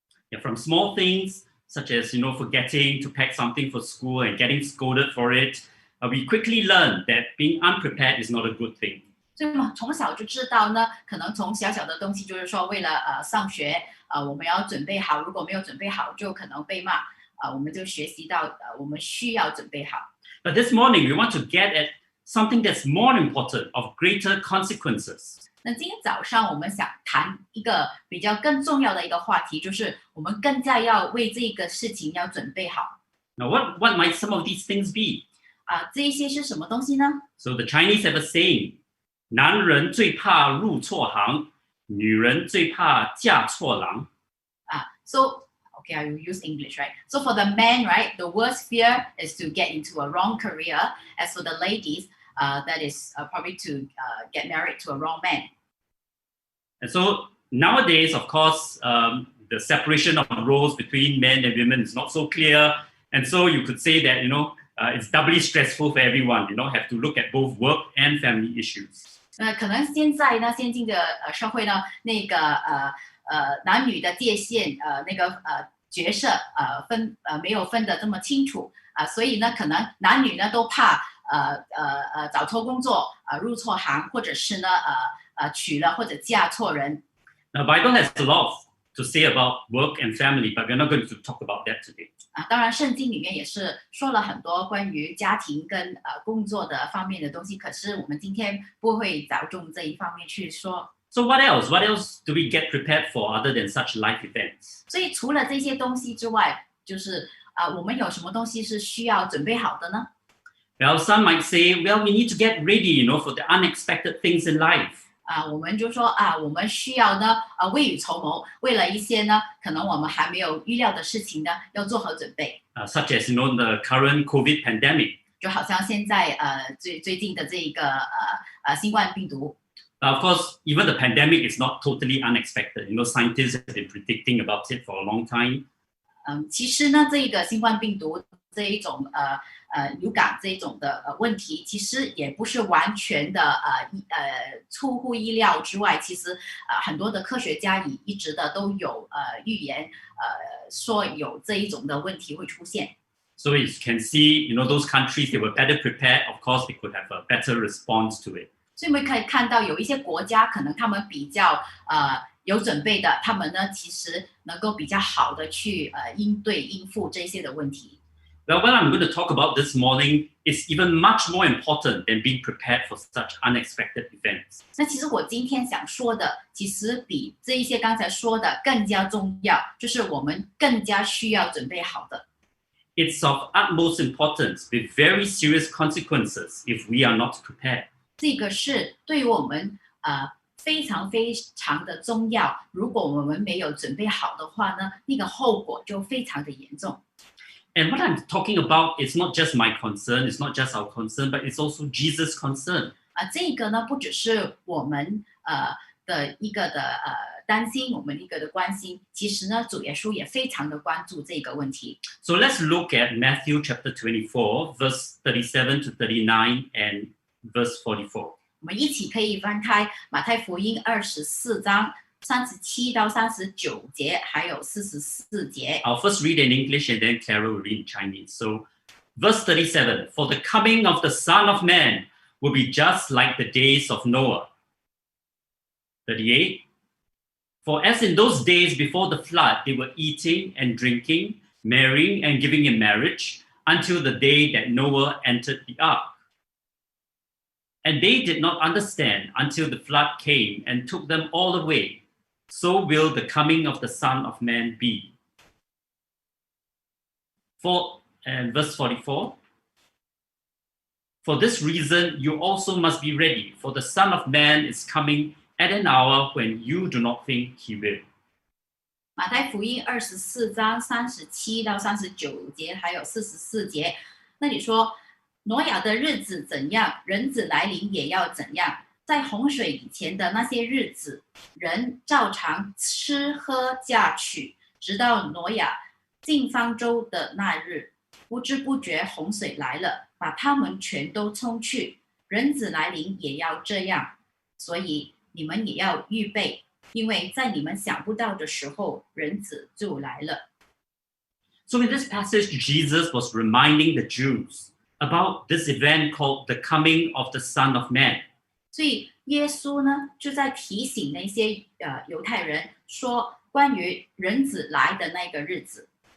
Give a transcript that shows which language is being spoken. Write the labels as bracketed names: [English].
[English] Yeah, from small things such as forgetting to pack something for school and getting scolded for it, we quickly learn that being unprepared is not a good thing. [Chinese] 所以我们从小就知道呢，可能从小小的东西，就是说为了上学，我们要准备好，如果没有准备好，就可能被骂，我们就学习到我们需要准备好。 [English] But this morning, we want to get at something that's more important, of greater consequences. [Chinese] 那今天早上我们想谈一个比较更重要的一个话题，就是我们更加要为这个事情要准备好。 [English] Now, what might some of these things be? [Chinese] 这一些是什么东西呢？ [English] So the Chinese have a saying, [Chinese] 男人最怕入错行，女人最怕嫁错郎。 [English] So okay, I will use English, right? So for the men, right, the worst fear is to get into a wrong career. As for the ladies, that is probably to get married to a wrong man. And so nowadays, of course, the separation of roles between men and women is not so clear. And so you could say that, it's doubly stressful for everyone, have to look at both work and family issues. [Chinese] 可能现在呢，先进的社会呢，那个男女的界限，那个角色没有分得这么清楚所以呢，可能男女呢都怕找错工作入错行，或者是呢娶了或者嫁错人。 [English] Now, Bible has a lot to say about work and family, but we're not going to talk about that today. [Chinese] 当然，圣经里面也是说了很多关于家庭跟工作的方面的东西，可是我们今天不会着重这一方面去说。 [English] So what else? What else do we get prepared for other than such life events? [Chinese] 所以除了这些东西之外，就是我们有什么东西是需要准备好的呢？ [English] Well, some might say, well, we need to get ready, for the unexpected things in life. [Chinese] 我们就说我们需要呢未雨绸缪，为了一些呢可能我们还没有预料的事情呢，要做好准备。 [English] Such as, the current COVID pandemic. [Chinese] 就好像现在最近的这一个新冠病毒。 [English] Of course, even the pandemic is not totally unexpected. Scientists have been predicting about it for a long time. [Chinese] 其实呢，这个新冠病毒这一种流感这一种的问题，其实也不是完全的出乎意料之外。其实很多的科学家一直的都有预言说有这一种的问题会出现。 [English] So you can see, those countries, they were better prepared. Of course, they could have a better response to it. [Chinese] 所以我们可以看到有一些国家可能他们比较有准备的，他们呢其实能够比较好的去应付这些的问题。 [English] Well, what I'm going to talk about this morning is even much more important than being prepared for such unexpected events. [Chinese] 那其实我今天想说的，其实比这一些刚才说的更加重要，就是我们更加需要准备好的。 [English] It's of utmost importance with very serious consequences if we are not prepared. [Chinese] 这个是对于我们非常非常的重要。如果我们没有准备好的话呢，那个后果就非常的严重。 [English] And what I'm talking about is not just my concern, it's not just our concern, but it's also Jesus' concern. [Chinese] 这个呢不只是我们的一个的担心，我们一个的关心。其实呢，主耶稣也非常的关注这个问题。 [English] So let's look at Matthew chapter 24, verse 37 to 39 and verse 44. [Chinese] 我们一起可以翻开马太福音24章37到39节，还有44节。 [English] I'll first read in English and then Clara will read in Chinese. So, verse 37, for the coming of the Son of Man will be just like the days of Noah. 38, for as in those days before the flood, they were eating and drinking, marrying and giving in marriage until the day that Noah entered the ark. And they did not understand until the flood came and took them all away. So will the coming of the Son of Man be. Verse 44. For this reason, you also must be ready, for the Son of Man is coming at an hour when you do not think he will. [Chinese] 马太福音24章37到39节，还有44节，那里说，挪亚的日子怎样，人子来临也要怎样。在洪水以前的那些日子，人照常吃喝嫁娶，直到挪亚进方舟的那日，不知不觉洪水来了，把他们全都冲去。人子来临也要这样，所以你们也要预备，因为在你们想不到的时候，人子就来了。 [English] So in this passage, Jesus was reminding the Jews about this event called the coming of the Son of Man. [Chinese] 所以耶稣呢就在提醒那些犹太人说，关于人子来的那个日子。